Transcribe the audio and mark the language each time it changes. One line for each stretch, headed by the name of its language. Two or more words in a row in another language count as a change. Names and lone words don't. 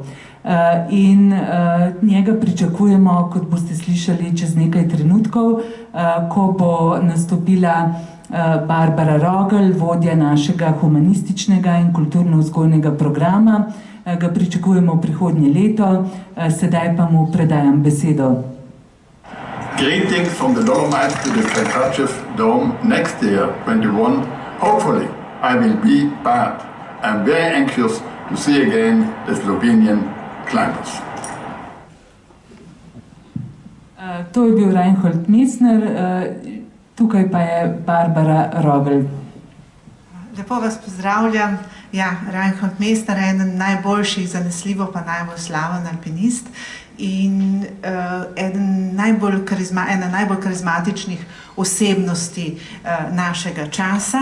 Slovenian: In njega pričakujemo, kot boste slišali, čez nekaj trenutkov, ko bo nastopila Barbara Rogl, vodja našega humanističnega in kulturno-vzgojnega programa. Ga pričakujemo prihodnje leto, sedaj pa mu predajam besedo.
English: Greetings from the Dolomites to the Cartier Dome next year, 21. Hopefully I will be back. I'm very anxious to see again the Slovenian climbers.
Slovenian: To je bil Reinhold Messner, tukaj pa je Barbara Rogl. Lepo vas pozdravljam. Ja, Reinhold Messner je eden najboljših, zanesljivo pa najbolj slaven alpinist in ena najbolj karizmatičnih osebnosti našega časa.